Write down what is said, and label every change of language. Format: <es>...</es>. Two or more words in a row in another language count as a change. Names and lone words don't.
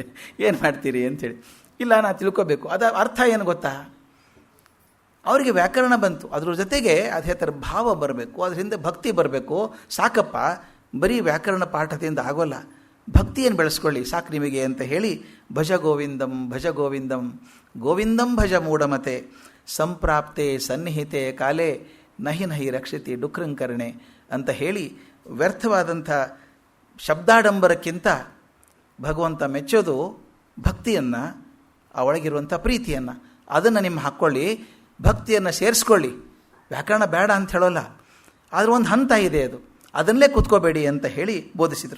<kn>ಏನು ಮಾಡ್ತೀರಿ ಅಂತೇಳಿ, ಇಲ್ಲ ನಾನು ತಿಳ್ಕೊಬೇಕು, ಅದು ಅರ್ಥ ಏನು ಗೊತ್ತಾ? ಅವರಿಗೆ ವ್ಯಾಕರಣ ಬಂತು, ಅದ್ರ ಜೊತೆಗೆ ಅದೇ ಥರ ಭಾವ ಬರಬೇಕು, ಅದ್ರ ಹಿಂದೆ ಭಕ್ತಿ ಬರಬೇಕು. ಸಾಕಪ್ಪ, ಬರೀ ವ್ಯಾಕರಣ ಪಾಠದಿಂದ ಆಗೋಲ್ಲ, ಭಕ್ತಿಯನ್ನು ಬೆಳೆಸ್ಕೊಳ್ಳಿ ಸಾಕು ನಿಮಗೆ ಅಂತ ಹೇಳಿ,</kn> <sa>ಭಜ ಗೋವಿಂದಂ ಭಜ ಗೋವಿಂದಂ ಗೋವಿಂದಂ ಭಜ ಮೂಢಮತೆ ಸಂಪ್ರಾಪ್ತೆ ಸನ್ನಿಹಿತೆ ಕಾಲೇ ನಹಿ ನಹಿ ರಕ್ಷಿತಿ ಡುಕ್ರಂಕರಣೆ</sa> <kn>ಅಂತ ಹೇಳಿ, ವ್ಯರ್ಥವಾದಂಥ ಶಬ್ದಾಡಂಬರಕ್ಕಿಂತ ಭಗವಂತ ಮೆಚ್ಚೋದು ಭಕ್ತಿಯನ್ನು, ಆ ಒಳಗಿರುವಂಥ ಪ್ರೀತಿಯನ್ನು. ಅದನ್ನು ನಿಮ್ಮ ಹಾಕ್ಕೊಳ್ಳಿ, ಭಕ್ತಿಯನ್ನು ಸೇರಿಸ್ಕೊಳ್ಳಿ. ವ್ಯಾಕರಣ ಬೇಡ ಅಂತ ಹೇಳೋಲ್ಲ, ಆದರೆ ಒಂದು ಹಂತ ಇದೆ, ಅದನ್ನಲೇ ಕೂತ್ಕೋಬೇಡಿ ಅಂತ ಹೇಳಿ ಬೋಧಿಸಿದರು.</kn>